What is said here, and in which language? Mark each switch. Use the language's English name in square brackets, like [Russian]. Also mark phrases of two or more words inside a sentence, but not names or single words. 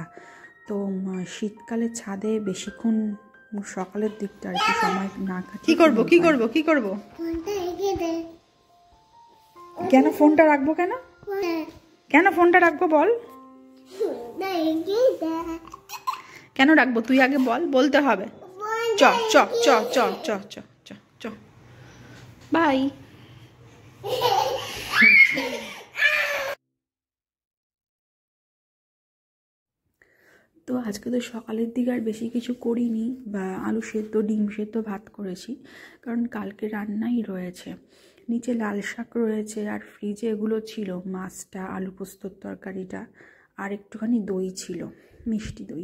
[Bangla] তো শীতকালে ছাদে বেশিক্ষণ সকালের দিকটা আর কি সময় না কাটিয়ে কি করবো কেন ফোনটা রাখবো? কেন ফোনটা রাখবো বল? কেন রাখবো তুই আগে বল, বলতে হবে। চ চ চ চ চ চ চ চ বাই। তো আজকে তো সকালের দিকে আর বেশি কিছু করিনি, বা আলু সেদ্ধ ডিম সেদ্ধ ভাত করেছি, কারণ কালকে রান্নাই রয়েছে। নিচে লাল শাক রয়েছে, আর ফ্রিজে এগুলো ছিল, মাছটা, আলু পোস্তর তরকারিটা, আর একটুখানি দই ছিল, মিষ্টি দই।